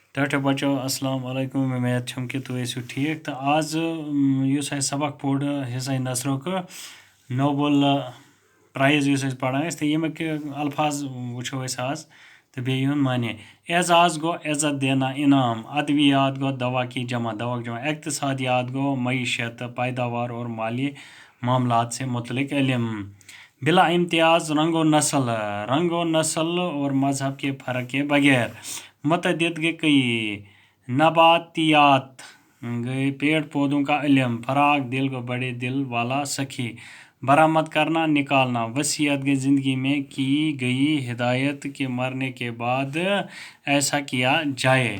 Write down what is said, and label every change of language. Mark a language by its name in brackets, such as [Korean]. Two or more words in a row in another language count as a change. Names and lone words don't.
[Kashmiri] ٹاٹا بچو السلام علیکم امید چھم کہ تُہۍ ٲسِو ٹھیٖک تہٕ آز یُس اَسہِ سبق پوٚر حِصہٕ نثرُک نوبل پرٛایز یُس أسۍ پران ٲسۍ تہٕ ییٚمِکۍ الفاظ وٕچھو أسۍ آز تہٕ بیٚیہِ یِہُنٛد معنی اعزاز گوٚو [Urdu] عزت دینا [Kashmiri] انعام ادویات گوٚو دوا [Urdu] کی جمع اقتصادیات گوٚو معیشت پیداوار اور مالی معاملات سے متعلق علم بلا امتیاز رنگ و نسل اور مذہب کے فرق کے بغیر متعدد کے کئی نباتیات گئے پیڑ پودوں کا علم فراغ دل کو بڑے دل والا سخی برآمد کرنا نکالنا وصیت گئی زندگی میں کی گئی ہدایت کے مرنے کے بعد ایسا کیا جائے.